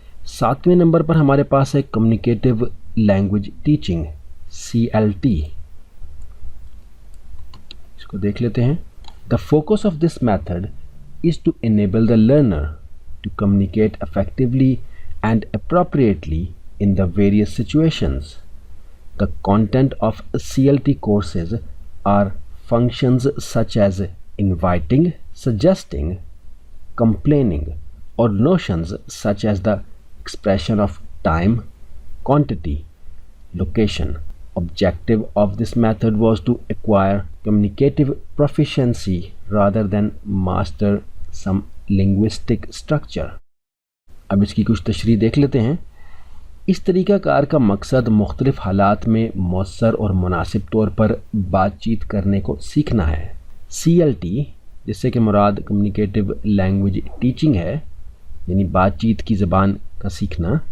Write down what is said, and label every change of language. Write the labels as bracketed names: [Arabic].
[Urdu] 7ویں number پر ہمارے پاس ہے communicative language teaching CLT. اس کو دیکھ لیتے ہیں. [English] The focus of this method is to enable the learner to communicate effectively and appropriately in the various situations. The content of CLT courses are functions such as inviting, suggesting, complaining, or notions such as the expression of time, quantity, location. Objective of this method was to acquire communicative proficiency rather than master some linguistic structure. [Urdu] اب اس کی کچھ تشریح دیکھ لیتے ہیں. اس طریقہ کار کا مقصد مختلف حالات میں مؤثر اور مناسب طور پر بات چیت کرنے کو سیکھنا ہے. CLT جس سے کہ مراد کمیونیکیٹو لینگویج ٹیچنگ ہے، یعنی بات چیت کی زبان کا سیکھنا.